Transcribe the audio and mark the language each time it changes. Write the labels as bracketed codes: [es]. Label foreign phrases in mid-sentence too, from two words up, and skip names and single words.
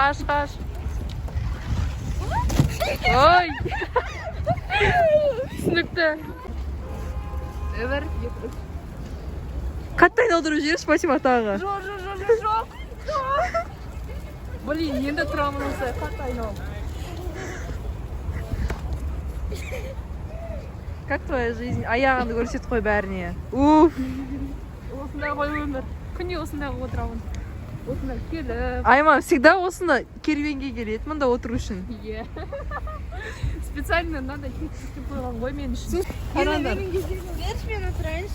[kk] Қаш. Ой. Түсінікті. Эвер. Қатты айналдырып жіберші Батима тағы. Жоқ. Блин, енді тұрамын осы. Қатты айналым. [ru] Как твоя жизнь? [kk] Аяғыңды көрсет қой бәріне. Уф. Осындағы ғой өмір. Күнде осындағы отырамын. Осында келіп. Айман всегда осында керуенге келеді, мұнда отыру үшін. Иә. [ru] Специально надо [kk] кетіп қойған ғой мен үшін. Қараңдар. Берші мен отырайыншы.